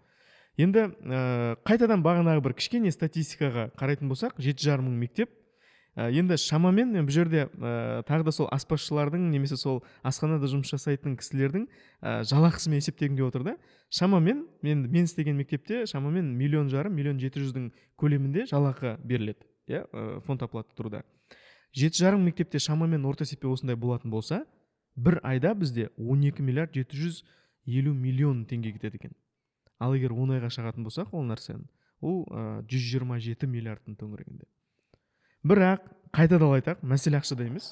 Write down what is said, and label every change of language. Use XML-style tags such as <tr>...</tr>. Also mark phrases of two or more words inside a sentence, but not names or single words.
<kk>Енді қайтадан бағанағы бір кішкене статистикаға қарайтын болсақ, 7,5 мың мектеп. Енді шамамен бұл жерде тағы да сол аспазшылардың немесе сол асханада жұмыс жасайтын кісілердің жалақысымен есептегенге отыр да. Шамамен мен істеген мектепте шамамен 1,5 миллион 700-дің көлемінде жалақы беріледі, иә,</kk> <ru>фонд оплаты труда.</ru> <kk>7,5 мектепте шамамен орта есеппен осындай болатын болса, бір айда бізде 12 миллиард 750 миллион теңге кетеді екен. Ал егер 10 айға шағатын болсақ, ол нәрсені, ол 127 миллиардтың төңірегінде. Бірақ қайтадан айтақ, мәселе ақшада емес.</kk>